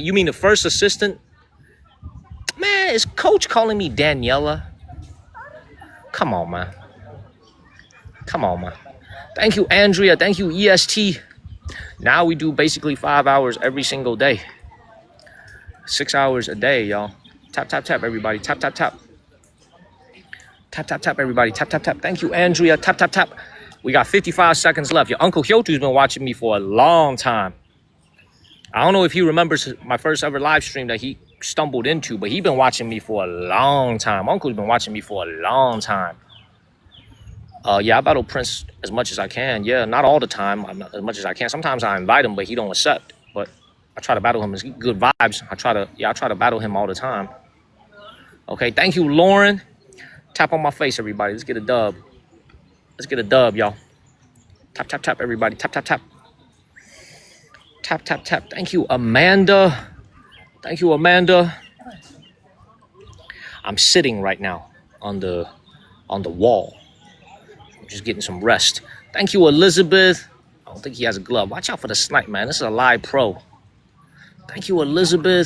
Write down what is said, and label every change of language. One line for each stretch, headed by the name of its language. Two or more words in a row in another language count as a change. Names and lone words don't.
English: You mean the first assistant? Man, is Coach calling me Daniela? Come on, man. Come on, man. Thank you, Andrea. Thank you, EST. Now we do basically 5 hours every single day. 6 hours a day, y'all. Tap, tap, tap, everybody. Tap, tap, tap. Tap, tap, tap, everybody. Tap, tap, tap. Thank you, Andrea. Tap, tap, tap. We got 55 seconds left. Your Uncle Hyotu's been watching me for a long time. I don't know if he remembers my first ever live stream that he stumbled into, but he's been watching me for a long time. Uncle's been watching me for a long time. Yeah, I battle Prince as much as I can. Yeah, not all the time, as much as I can. Sometimes I invite him, but he don't accept. But I try to battle him. It's good vibes. I try to battle him all the time. Okay, thank you, Lauren. Tap on my face, everybody. Let's get a dub. Let's get a dub, y'all. Tap, tap, tap, everybody. Tap, tap, tap. Tap, tap, tap. Thank you, Amanda. Thank you, Amanda. I'm sitting right now on the wall. Just getting some rest. Thank you, Elizabeth. I don't think he has a glove. Watch out for the snipe, man. This is a live pro. Thank you, Elizabeth.